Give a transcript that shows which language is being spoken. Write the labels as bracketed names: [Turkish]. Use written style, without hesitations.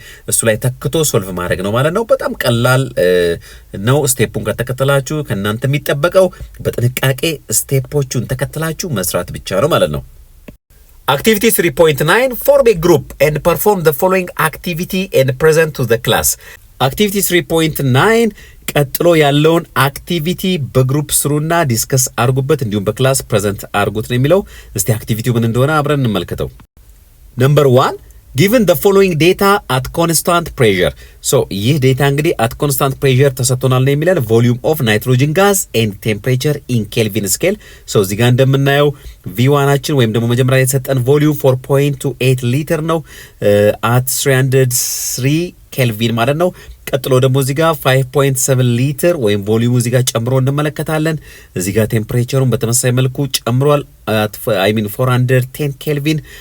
[Amharic] እሱ ላይ ተክቶ ሶልቭ ማድረግ ነው ማለት ነው። በጣም ቀላል ነው። ስቴፑን ከተከተላችሁ ከእናንተ የሚጠበቀው በጥንቃቄ ስቴፖቹን ተከተላችሁ መስራት ብቻ ነው ማለት ነው። [English] Activity 3.9 form a group and perform the following activity and present to the class. [Amharic] Activity 3.9 ቀጥሎ ያለውን አክቲቪቲ በግሩፕ ስሩና ዲስከስ አርጉበት እንዲሁም በክላስ ፕሬዘንት አርጉት ነው የሚለው። እስቲ አክቲቪቲው ምን እንደሆነ አብረን እንመልከተው። [English] Number 1, given the following data at constant pressure. So [Amharic] ይህ ዴታ እንግዲህ [English] at constant pressure [Amharic] ተሰጥቶናል ነው የሚለን [English] volume of nitrogen gas and temperature in Kelvin scale. [Amharic] So እዚህ ጋር እንደምናየው V1አችን ወይም ደግሞ መጀመሪያ የተሰጠን volume 4.28 ሊትር ነው at 303 ኬልቪን ማለት ነው። ቀጥሎ ደግሞ እዚህ ጋር 5.7 ሊትር ወይም ቮሊዩሙ እዚህ ጋር ጨምሮ እንመለከታለን። እዚህ ጋር ቴምፕሬቸሩን በተመሳሳይ መልኩ ጨምሯል [English] I mean [Amharic] 410 ኬልቪን።